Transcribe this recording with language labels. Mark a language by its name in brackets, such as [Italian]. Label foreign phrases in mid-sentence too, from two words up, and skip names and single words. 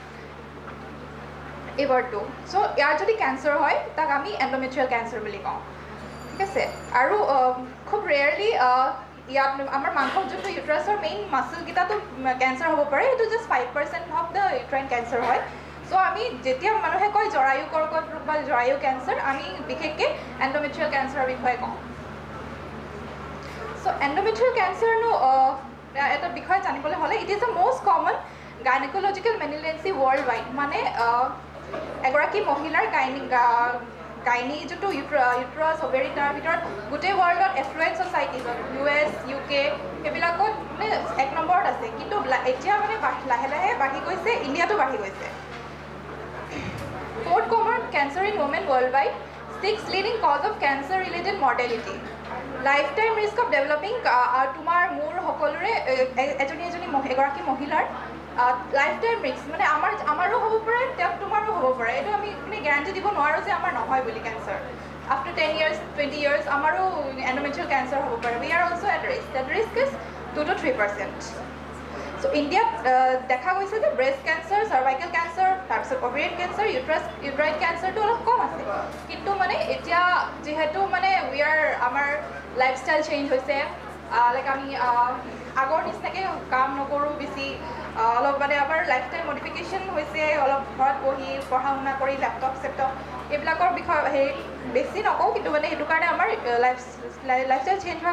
[Assamese] এই পাৰ্টটো চ' ইয়াৰ যদি কেঞ্চাৰ হয় তাক আমি [English] endometrial cancer [Assamese] বুলি কওঁ ঠিক আছে আৰু খুব ৰেয়াৰলি ইয়াত আমাৰ মাংসত যোনটো ইউট্ৰাছৰ মেইন মাছলকেইটাতো কেঞ্চাৰ হ'ব পাৰে এইটো [English] just 5% of the uterine cancer [Assamese] হয় চ' আমি যেতিয়া মানুহে কয় জৰায়ু কৰ্কট ৰোগ বা জৰায়ু কেঞ্চাৰ আমি বিশেষকৈ [English] endometrial cancerৰ [Assamese] বিষয়ে কওঁ চ' [English] endometrial cancerনো [Assamese] এটা বিষয়ে জানিবলৈ হ'লে [English] it is the most common gynecological malignancy world wide [Assamese] মানে এগৰাকী মহিলাৰ গাইনী যোনটো [English] uterus ovary [Assamese] তাৰ ভিতৰত গোটেই ৱৰ্ল্ডত [English] affluent societiesত [Assamese] US UK সেইবিলাকত মানে 1 নম্বৰত আছে কিন্তু এতিয়া মানে লাহে লাহে বাঢ়ি গৈছে ইণ্ডিয়াতো বাঢ়ি গৈছে [English] Fourth common cancer in women worldwide. 6th leading cause of cancer-related mortality. Lifetime risk of developing [Assamese] তোমাৰ মোৰ সকলোৰে এজনী এগৰাকী মহিলাৰ [English] lifetime risk [Assamese] মানে আমাৰো হ'ব পাৰে তোমাৰো হ'ব পাৰে এইটো আমি মানে গ্যাৰান্টি দিব নোৱাৰো যে আমাৰ নহয় বুলি কেঞ্চাৰ [English] after 10 years 20 years [Assamese] আমাৰো [English] endometrial cancer [Assamese] হ'ব পাৰে [English] we are also at risk that risk is 2 to 3% So [Assamese] India দেখা গৈছে যে [English] breast cancer cervical cancer [Assamese] তাৰপিছত [English] ovarian cancer uterine cancerটো [Assamese] অলপ কম আছে কিন্তু মানে এতিয়া যিহেতু মানে আমাৰ [English] lifestyle change [Assamese] হৈছে লাইক আমি আগৰ নিচিনাকৈ কাম নকৰোঁ বেছি অলপ মানে আমাৰ [English] lifestyle modification [Assamese] হৈছে অলপ ঘৰত বহি পঢ়া শুনা কৰি লেপটপ চেপটপ এইবিলাকৰ বিষয়ে বেছি নকওঁ কিন্তু মানে সেইটো কাৰণে আমাৰ [English] lifestyle change [Assamese] হোৱাৰ